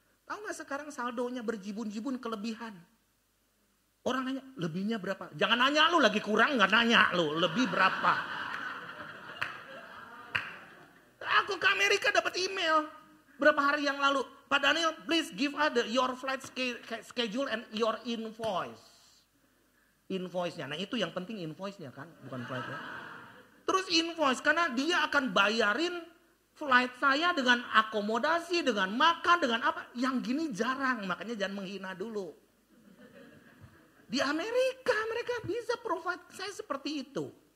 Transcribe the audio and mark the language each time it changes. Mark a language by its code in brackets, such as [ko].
[id] Tahu nggak sekarang saldonya berjibun-jibun kelebihan? Orang nanya, lebihnya berapa? Jangan nanya lu lagi kurang, nggak nanya lu, lebih berapa? Aku ke Amerika dapat email berapa hari yang lalu. [en] Pak Daniel, please give us your flight schedule and your invoice. [id] Invoice-nya, nah itu yang penting invoice-nya kan, bukan flight-nya. Terus invoice, karena dia akan bayarin flight saya dengan akomodasi, dengan makan, dengan apa. Yang gini jarang, makanya jangan menghina dulu. Di Amerika mereka bisa provide saya seperti itu.